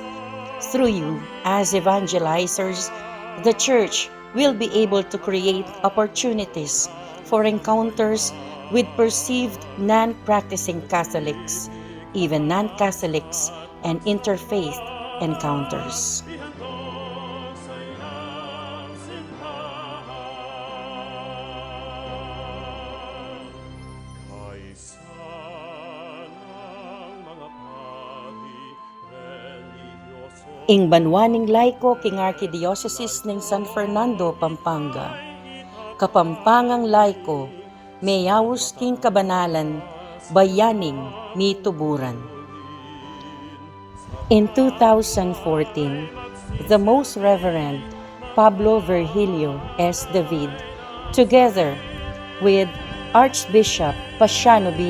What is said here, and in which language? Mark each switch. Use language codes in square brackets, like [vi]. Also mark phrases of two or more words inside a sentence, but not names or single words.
[en] Through you, as evangelizers, the Church will be able to create opportunities for encounters with perceived non-practicing Catholics, even non-Catholics, and interfaith encounters. [pam] Ing banwaning laiko king Archdiocese ning San Fernando, Pampanga. Kapampangang laiko, mayawos king kabanalan, bayaning mituburan. [en] In 2014, the Most Reverend Pablo Virgilio S. David, together with Archbishop Pasiano B.